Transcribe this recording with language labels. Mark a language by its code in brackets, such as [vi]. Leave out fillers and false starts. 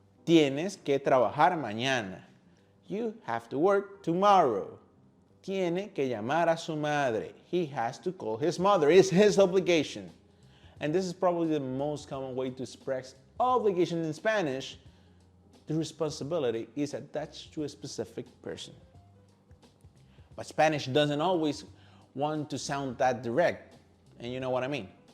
[es] Tienes que trabajar mañana. [en] You have to work tomorrow. [es] Tiene que llamar a su madre. [en] He has to call his mother. It's his obligation. And this is probably the most common way to express obligation in Spanish. The responsibility is attached to a specific person. But Spanish doesn't always want to sound that direct, and you know what I mean.